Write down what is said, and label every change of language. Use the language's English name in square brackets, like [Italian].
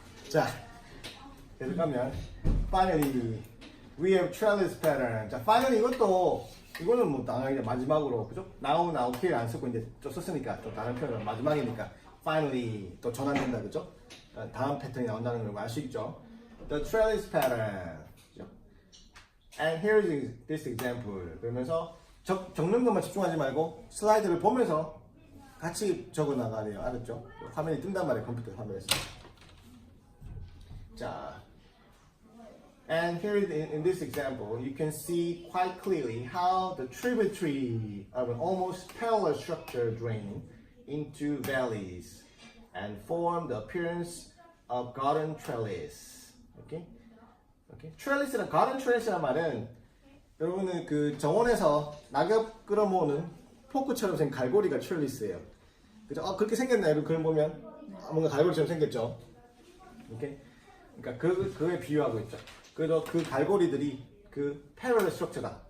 [Korean] 자, 계속 가면 [English] finally we have trellis pattern. [Korean] 자, finally 이거는 뭐 당연히 마지막으로 그죠? now okay 안 쓰고 이제 좀 썼으니까 또 다른 표현은 마지막이니까 finally 또 전환된다 그죠? 다음 패턴이 나온다는 걸 알 수 있죠. [English] The trellis pattern. [Korean] 그죠? [English] And here's this example. [Korean] 그러면서 적는 것만 집중하지 말고 슬라이드를 보면서 같이 적어 나가야 돼요. 알았죠? 화면이 뜬단 말이에요. 컴퓨터 화면에서. [English] 자, and here in this example, you can see quite clearly how the tributary of an almost parallel structure drain into valleys and form the appearance of garden trellis. Okay? Okay? [Korean] trellis랑 garden trellis란 말은 여러분은 그 정원에서 낙엽 끌어모으는 포크처럼 생긴 갈고리가 trellis예요. 그죠? 그렇게 생겼나요? 그걸 보면 뭔가 갈고리처럼 생겼죠. 오케이? 그러니까 그에 비유하고 있죠. 그래서 그 갈고리들이 그 패러럴 스트럭처다.